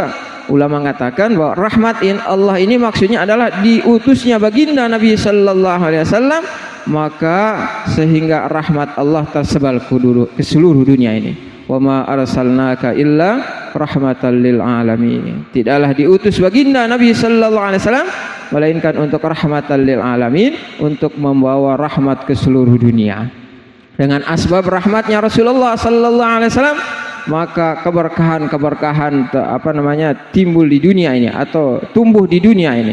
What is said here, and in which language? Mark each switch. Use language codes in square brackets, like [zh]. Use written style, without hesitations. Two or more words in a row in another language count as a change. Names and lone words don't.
[id] Ulama mengatakan bahwa rahmat Allah ini maksudnya adalah diutusnya baginda Nabi [ar] صلى الله عليه وسلم, [id] maka sehingga rahmat Allah tersebar ke seluruh dunia ini. [ar] وما أرسلناك إلا رحمة للعالمين. [id] Tidaklah diutus baginda Nabi [ar] صلى الله عليه وسلم [id] melainkan untuk [ar] رحمة للعالمين, [id] untuk membawa rahmat ke seluruh dunia. Dengan asbab rahmatnya Rasulullah [ar] صلى الله عليه وسلم, [id] maka keberkahan timbul di dunia ini atau tumbuh di dunia ini.